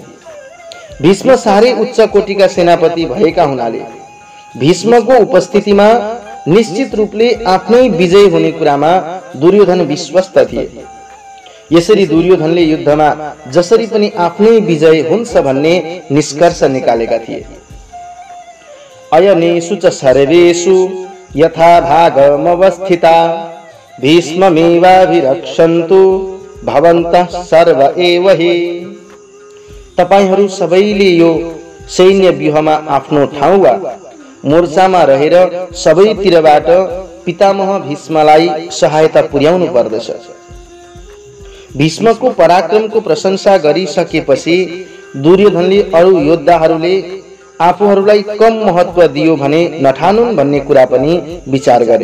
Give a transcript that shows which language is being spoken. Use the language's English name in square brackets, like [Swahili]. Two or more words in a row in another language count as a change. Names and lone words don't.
[Nepali] भीष्म साह्रै उच्च कोटिका सेनापति भएका हुनाले भीष्मको उपस्थितिमा निश्चित रूपले आफ्नै विजय हुने कुरामा दुर्योधन विश्वस्त थिए। यसरी दुर्योधनले युद्धमा जसरी पनि आफ्नै विजय हुन्छ भन्ने निष्कर्ष निकालेका थिए। [Sanskrit] अयनेषु च सर्वेषु यथा भागमवस्थिता भीष्ममेवाभिरक्षन्तु भवन्तः सर्व एव हि। [Nepali] तपाईहरू सबैले यो सैन्य व्यूहमा आफ्नो ठाउँ वा मोर्चामा रहेर सबैतिरबाट पितामह भीष्मलाई सहायता पुर्याउनु पर्दछ। भीष्मको पराक्रमको प्रशंसा गरिसकेपछि दुर्योधनले अरू योद्धाहरूले आफूहरूलाई कम महत्व दियो भने नठानुन् भन्ने कुरा पनि विचार गरे।